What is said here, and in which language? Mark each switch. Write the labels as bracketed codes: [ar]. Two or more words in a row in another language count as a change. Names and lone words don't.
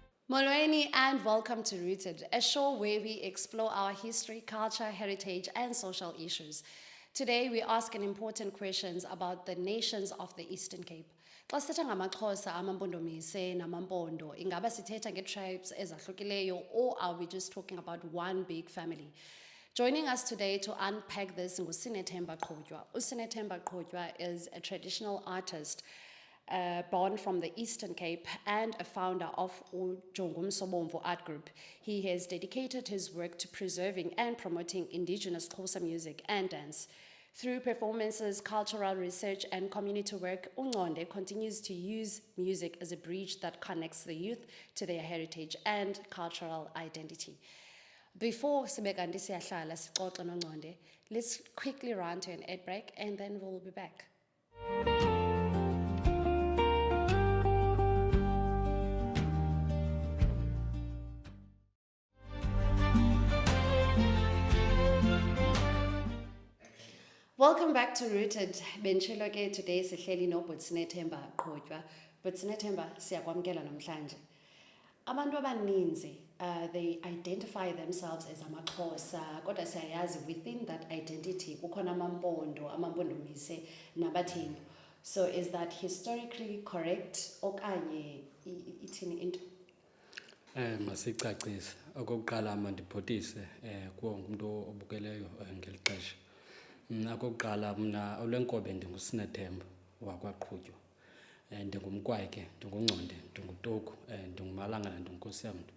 [en] Molweni and welcome to Rooted, a show where we explore our history, culture, heritage, and social issues. Today, we ask an important questions about the nations of the Eastern Cape. [xh] Xa sithetha ngamaXhosa, amaMpondomise, namaMpondo, ingaba sithetha nge-tribes ezahlukileyo, [en] or are we just talking about one big family? Joining us today to unpack this is Sinethemba Qhotywa. Sinethemba Qhotywa is a traditional artist born from the Eastern Cape and a founder of Ujongum Sobomvu Art Group. He has dedicated his work to preserving and promoting indigenous Xhosa music and dance. Through performances, cultural research, and community work, uNgconde continues to use music as a bridge that connects the youth to their heritage and cultural identity. [xh] Before Sibekandi siyahlala sixoxe noNgconde, [en] let's quickly run to an ad break and then we'll be back. Welcome back to Rooted. [xh] Benchilo ke today sihleli no Sinethemba Qhotywa. Sinethemba siyakwamkela namhlanje. Abantu abaninzi [en] they identify themselves as [xh] amaXhosa kodwa siyayazi [en] within that identity [xh] kukhona amaMpondo, amaMpondomise nabaThembu. [en] So is that historically correct [xh] okanye ithini into? Masicacise okokuqala mandiphothise kuwo umuntu obukeleyo ngeli xesha. Okokuqala mna olenkobe ndinguSinethemba wakwaQhotywa. Ndingumkwayike, ndinguNgconde, ndinguToku, ndinguMalangana, ndinguNkosi yamntu.